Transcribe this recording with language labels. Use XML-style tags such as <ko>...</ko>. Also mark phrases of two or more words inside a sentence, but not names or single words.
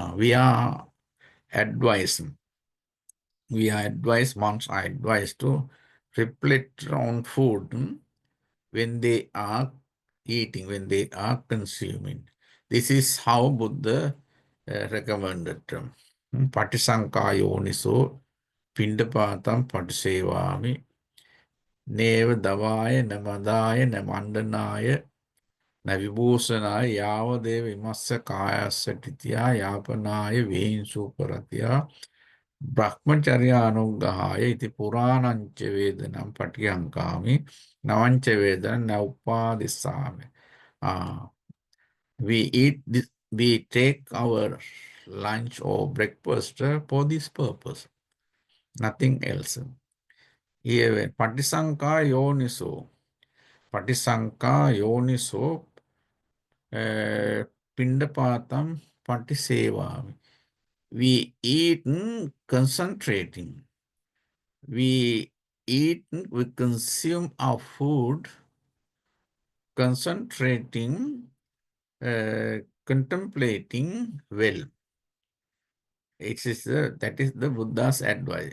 <en>Monks are advised to reflect on food when they are eating, when they are consuming. This is how Buddha recommended.</en> <pi>Patisankayoniso pindapatam patisevami neva davaya namadaya namandanaya navibhusanaya yavadeva imassa kayassa titya yapanaya vehinsuparatya brahmacharya anuggahaya iti puranancha vedanam patiyankami navancha vedanam na upadisami.</pi> <en>We take our lunch or breakfast for this purpose, nothing else. Here,</en> <pi>patisanka yoniso, Patisanka yoniso pindapatam patisevami.</pi> <en>We eat concentrating. We eat, we consume our food, concentrating, contemplating well. That is the Buddha's advice.</en>